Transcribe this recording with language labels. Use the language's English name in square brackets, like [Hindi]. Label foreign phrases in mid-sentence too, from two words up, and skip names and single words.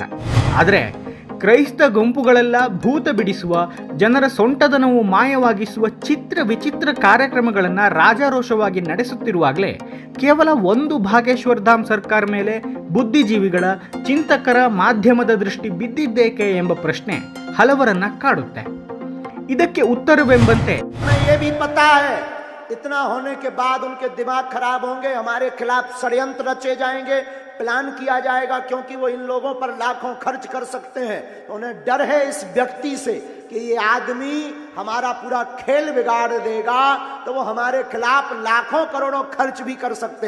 [Kannada] ಆದರೆ ಕ್ರೈಸ್ತ ಗುಂಪುಗಳೆಲ್ಲ ಭೂತ ಬಿಡಿಸುವ, ಜನರ ಸೊಂಟದನವು ಮಾಯವಾಗಿಸುವ ಚಿತ್ರ ವಿಚಿತ್ರ ಕಾರ್ಯಕ್ರಮಗಳನ್ನು ರಾಜಾರೋಷವಾಗಿ ನಡೆಸುತ್ತಿರುವಾಗಲೇ ಕೇವಲ ಒಂದು ಭಾಗೇಶ್ವರ್ ಧಾಮ್ ಸರ್ಕಾರ ಮೇಲೆ ಬುದ್ಧಿಜೀವಿಗಳ, ಚಿಂತಕರ, ಮಾಧ್ಯಮದ ದೃಷ್ಟಿ ಬಿದ್ದಿದ್ದೇಕೆ ಎಂಬ ಪ್ರಶ್ನೆ ಹಲವರನ್ನ ಕಾಡುತ್ತೆ. ಇದಕ್ಕೆ ಉತ್ತರವೆಂಬಂತೆ [Hindi] इतना होने के बाद उनके दिमाग खराब होंगे, हमारे खिलाफ षड्यंत्र रचे जाएंगे, प्लान किया जाएगा, क्योंकि वो इन लोगों पर लाखों खर्च कर सकते हैं। तो उन्हें डर है इस व्यक्ति से कि ये आदमी हमारा पूरा खेल बिगाड़ देगा, तो वो हमारे खिलाफ लाखों करोड़ों खर्च भी कर सकते।